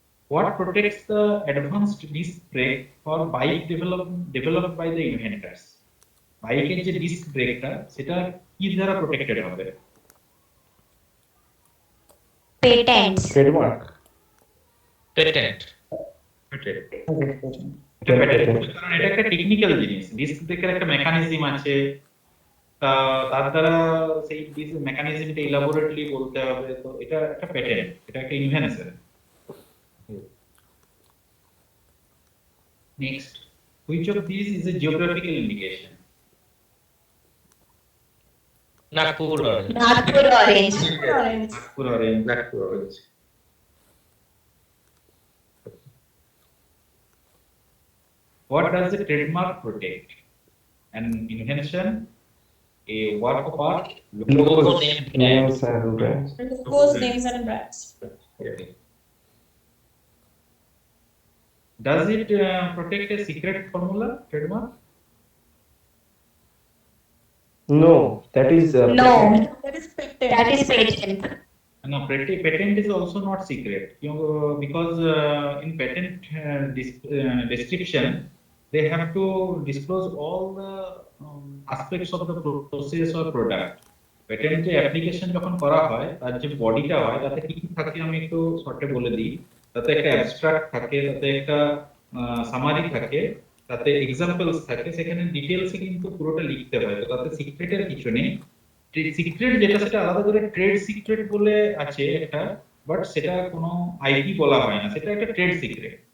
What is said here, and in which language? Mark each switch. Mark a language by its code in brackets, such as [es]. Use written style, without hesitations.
[en] What protects the advanced disc brake for bike developed by the inventors? [bn] বাইকের যে disk ব্রেকটা, সেটা কি দ্বারা প্রোটেক্টেড হবে? [en] Patent. Trademark. Patent. [bn] কারণ এটা একটা টেকনিক্যাল জিনিস, ডিস্ক ব্রেকের একটা মেকানিজম আছে, তার দ্বারা সেই মেকানিজমটা ইলাবোরেটলি বলতে হবে। তো এটা একটা প্যাটেন্ট, এটা একটা invention. [en] Next, which of these is a geographical indication? Nagpur orange. Nagpur orange. Nagpur orange. Nagpur orange. What does a trademark protect? An invention, a work of art, Logos, names and brands. Logos, names and brands. Okay. Does it protect a secret formula, trademark? No, that is patent. No, that is patent. No, patent is also not secret. Because in patent description, they have to disclose all the aspects of the process or product. [bn] পেটেন্টে application যখন করা হয় তার যে বডিটা হয় তাতে কি কি থাকে আমি একটু শর্টে বলে দিই। তাতে একটা অ্যাবস্ট্রাক্ট থাকে, তাতে একটা সামারি থাকে, তাতে এক্সাম্পলস থাকে, সেখানে ডিটেলসে কিন্তু পুরোটা লিখতে হয়। তো তাতে সিক্রেটের কিছু নেই। সিক্রেট যেটা সেটা আলাদা করে ট্রেড সিক্রেট বলে আছে একটা, বাট সেটা কোনো আইপি বলা হয় না, সেটা একটা ট্রেড সিক্রেট।